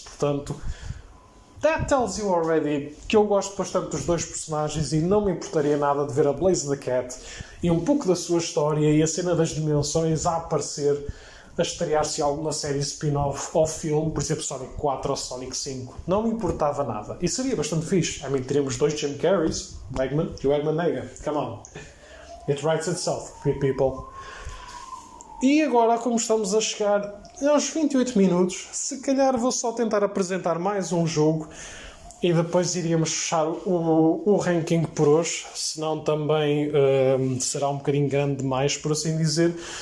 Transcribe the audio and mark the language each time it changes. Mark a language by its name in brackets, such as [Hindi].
[Portuguese] Portanto, [English] that tells you already [Portuguese] que eu gosto bastante dos dois personagens e não me importaria nada de ver a Blaze the Cat e um pouco da sua história e a cena das dimensões a aparecer, a estrear-se alguma série spin-off ou filme, por exemplo Sonic 4 ou Sonic 5. Não me importava nada. E seria bastante fixe. Teríamos dois Jim Carreys, o Eggman e o Eggman Nega. [English] Come on. It writes itself, good people. [Portuguese] E agora, como estamos a chegar aos 28 minutos, se calhar vou só tentar apresentar mais um jogo e depois iríamos fechar o ranking por hoje, senão também será um bocadinho grande demais, por assim dizer.